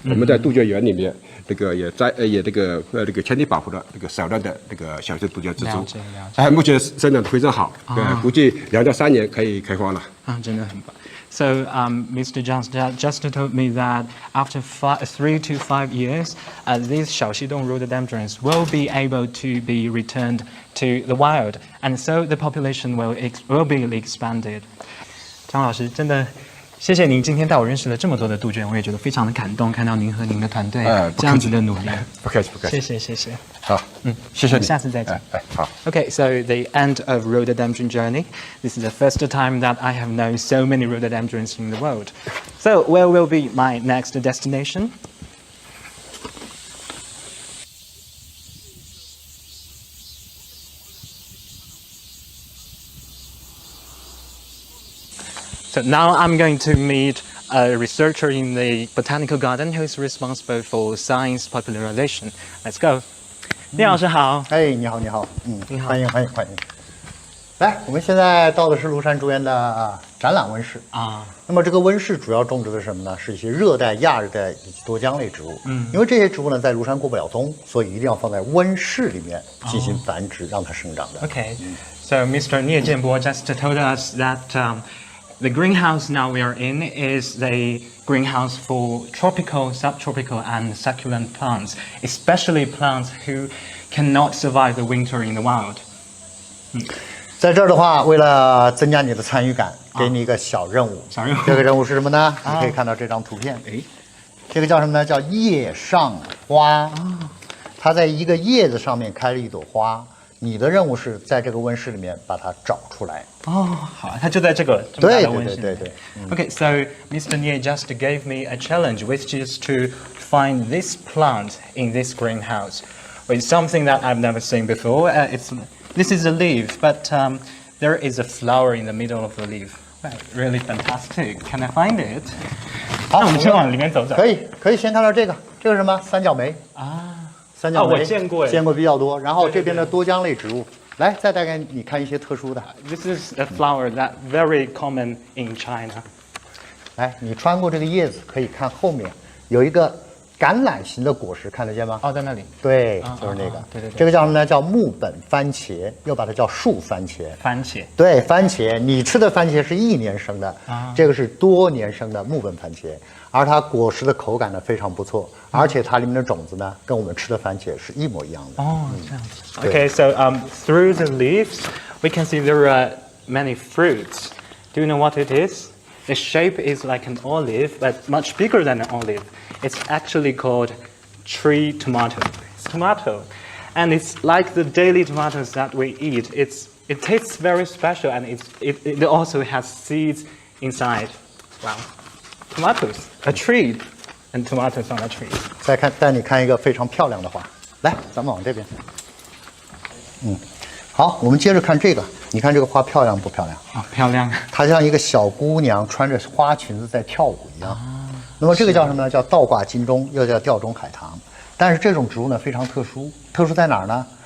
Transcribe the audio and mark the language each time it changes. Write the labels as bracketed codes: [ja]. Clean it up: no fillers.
[zh] 我们在杜鹃园里面也圈地保护了少量的小型杜鹃植株。目前生长得非常好，估计2到3年可以开花了。真的很棒。 [en] So Mr. Zhang just told me that after 3 to 5 years, these Shidon rhododendrons will be able to be returned to the wild, and so the population will be expanded. [zh] 张老师，真的谢谢您今天带我认识了这么多的杜鹃，我也觉得非常的感动，看到您和您的团队这样子的努力。不客气。谢谢。好，谢谢你。下次再见。好。 [en] Okay, so the end of rhododendron journey. This is the first time that I have known so many rhododendrons in the world. So where will be my next destination? So now I'm going to meet a researcher in the Botanical Garden who is responsible for science popularization. Let's go. [zh] 聂老师好。哎，你好，你好，你好欢迎，欢迎，欢迎。来，我们现在到的是庐山竹园的展览温室啊。那么这个温室主要种植的是什么呢？是一些热带、亚热带以及多浆类植物。因为这些植物呢在庐山过不了冬，所以一定要放在温室里面进行繁殖，让它生长的。 [en] Okay. So Mr. Nie Jianbo just told us that the greenhouse now we are in is the greenhouse for tropical, subtropical, and succulent plants, especially plants who cannot survive the winter in the wild. [zh] 在这儿的话，为了增加你的参与感，给你一个小任务。小任务这个任务是什么呢？你可以看到这张图片。这个叫什么呢？叫叶上花。它在一个叶子上面开了一朵花。你的任务是在这个温室里面把它找出来。好，它就在这个这么大的温室里面。对。 [en] Okay, so Mr. Nie just gave me a challenge, which is to find this plant in this greenhouse. It's something that I've never seen before. This is a leaf, but there is a flower in the middle of the leaf. Right, really fantastic. Can I find it? [zh] 好，那我们先往里面走走。可以先看到这个是什么？三角梅啊。三角梅我见过比较多。然后这边的多浆类植物，来再带给你看一些特殊的。 [en] This is a flower that very common in China. [zh] 来，你穿过这个叶子，可以看后面有一个橄榄形的果实，看得见吗？在那里。对，就是那个。对。这个叫什么呢？叫木本番茄，又把它叫树番茄。番茄。对，番茄，你吃的番茄是1年生的，这个是多年生的木本番茄，而它果实的口感呢非常不错，而且它里面的种子呢跟我们吃的番茄是一模一样的。这样子。 [en] Okay, so through the leaves, we can see there are many fruits. Do you know what it is? The shape is like an olive, but much bigger than an olive. It's actually called tree tomato. It's tomato. And it's like the daily tomatoes that we eat. It tastes very special, and it also has seeds inside. Wow. Tomatoes, a tree, and tomatoes on a tree. [zh] 再带你看一个非常漂亮的花，来，咱们往这边。好，我们接着看这个。你看这个花漂亮不漂亮？漂亮。它像一个小姑娘穿着花裙子在跳舞一样。那么这个叫什么呢？叫倒挂金钟，又叫吊钟海棠。但是这种植物呢非常特殊，特殊在哪儿呢？